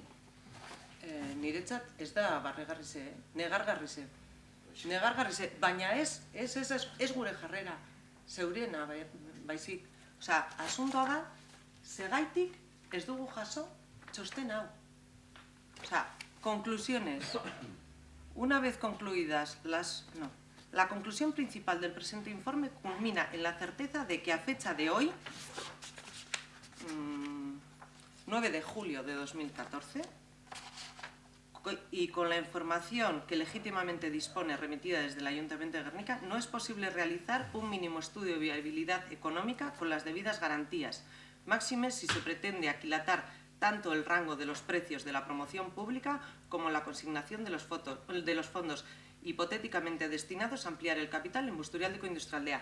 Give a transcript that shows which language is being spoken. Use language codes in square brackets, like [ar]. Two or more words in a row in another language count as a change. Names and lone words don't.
[eu] Niretzat ez da barregarrize, negargarrize. Negargarrize, baina ez gure jarrera, zeurena baizik. Osea, asuntoa da, segaitik ez dugu jaso txosten hau. Osea, [es] conclusiones. Una vez concluidas la conclusión principal del presente informe culmina en la certeza de que a fecha de hoy, 9 de julio de 2014, y con la información que legítimamente dispone remitida desde el Ayuntamiento de Gernika, no es posible realizar un mínimo estudio de viabilidad económica con las debidas garantías, máxime si se pretende aquilatar tanto el rango de los precios de la promoción pública como la consignación de los fondos hipotéticamente destinados a ampliar el capital en Busturialdeko Industrialdea.